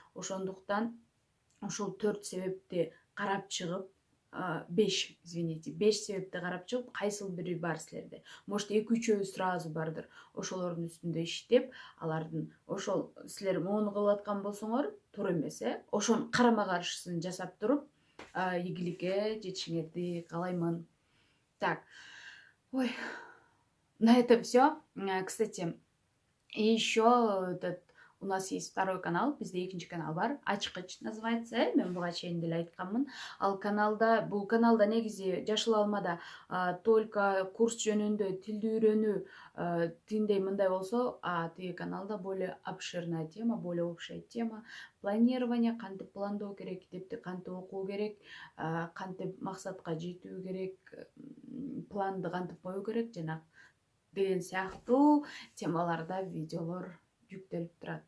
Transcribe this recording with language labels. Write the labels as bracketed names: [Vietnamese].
[Kyrgyz] Ошондуктан ошол 4 себепти карап чыгып, 5 себепти карап чыгып, кайсыл бири бар силерде. Может, 2-3 сразу бардыр. Ошолордун үстүндө иштеп, алардын ошол силер мону кылып аткан болсоңор, туура эмес, ошонун карама каршысын жасап туруп, ийгиликке жетишиңерди каалаймын. [Russian] Так. Ой. На этом все. Кстати, и еще у нас есть второй канал, [Kyrgyz] бізде экинчи канал бар, [Russian] Ачкыч называется, [Kyrgyz] мен буга чейин деле айтканмын. Ал каналда, бул каналда негизи Жашыл Алмада только курс жөнүндө тилди үйрөнүү тиндей мындай болсо, тиги каналда [Russian] более обширная тема, более общая тема, планирование, [Kyrgyz] кантип пландоо керек, китепти кантип окуу керек, кантип максатка жетүү керек, планды кантип коюу керек, жана деген сыяктуу темаларда видеолор жүктөлүп турат.